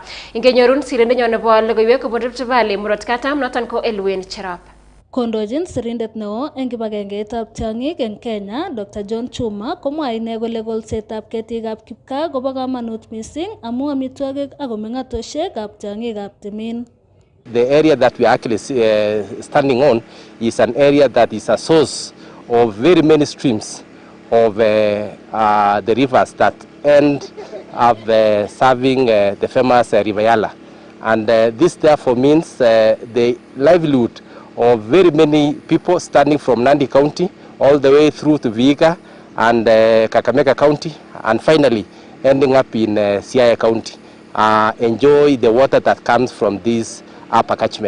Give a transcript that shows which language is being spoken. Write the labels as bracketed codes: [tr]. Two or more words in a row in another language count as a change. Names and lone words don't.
[kln] Ingenyorun sirindenyon nebo logoiwek kobun Rift Valley murot katam noton ko Elwin Cherop. Kondochin sirindet neo en kibagengeitab tiong'ik en Kenya, Dr. John Chuma, komwa ine kole kolsetab ketikab kipkaa kobo kamanut mising amu amitwogik ak meng'atoshekab tiong'ikab timin. [en] The area that we are actually standing on is an area that is a source of very many streams of the rivers that end up serving the famous River Yala. And this therefore means the livelihood of very many people starting from Nandi County all the way through to Vihiga and Kakamega County and finally ending up in Siaya County enjoy the water that comes from this upper catchment.